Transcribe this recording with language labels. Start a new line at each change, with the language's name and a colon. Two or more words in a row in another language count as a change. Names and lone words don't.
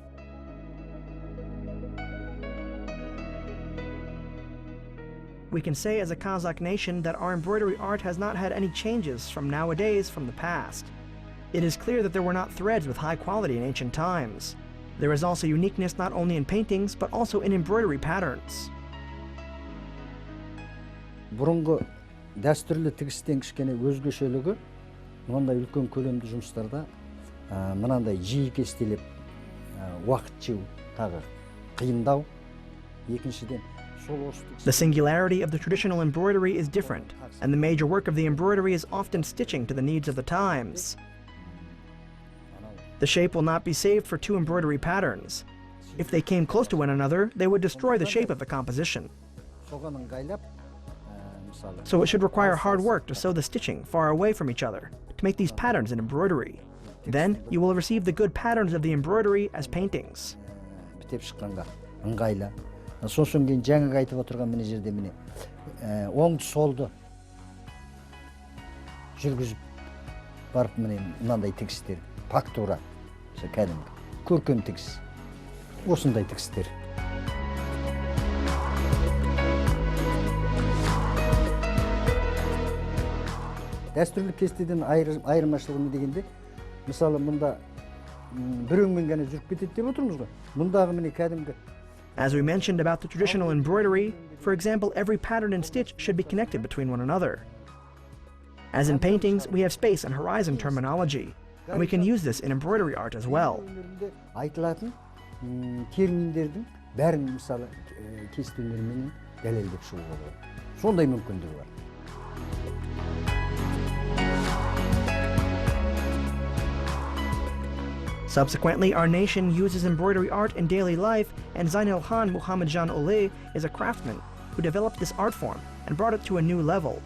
English: We can say as a Kazakh nation that our embroidery art has not had any changes from nowadays from the past. It is clear that there were not threads with high quality in ancient times. There is also uniqueness not only in paintings, but also in embroidery patterns.
Kazakh: Бұрынғы дәстүрлі тігістен кішкене өзгешелігі, мынандай үлкен көлемді жұмыстарда мынандай жиі кестелеп уақыт жеу тағы қиындау. Екіншіден
English: The singularity of the traditional embroidery is different, and the major work of the embroidery is often stitching to the needs of the times. The shape will not be saved for 2 embroidery patterns. If they came close to one another, they would destroy the shape of the composition. So it should require hard work to sew the stitching far away from each other to make these patterns in embroidery. Then you will receive the good patterns of the embroidery as paintings.
Kazakh: Сосын кейін жаңағы айтып отырған міне жерде міне оңды солды жүргізіп барып міне мынандай тігістер, фактура, кәдімгі көркем тігіс, осындай тігістер. Дәстүрлі кестеден айырмашылығы не дегенде, мысалы мұнда бір өңмен ғана жүріп кетеді деп отырмыз ғой. Мұндағы міне кәдімгі
English: As we mentioned about the traditional embroidery, for example, every pattern and stitch should be connected between one another. As in paintings, we have space and horizon terminology, and we can use this in embroidery art as well.
Kazakh: Айтылатын терминдердің бәрін мысалы кесте өнерімен дәлелдеп шығуға болады. Сондай мүмкіндігі бар.
English: Subsequently, our nation uses embroidery art in daily life, and Zeynelkhan Muhammadjan Joly is a craftsman who developed this art form and brought it to a new level.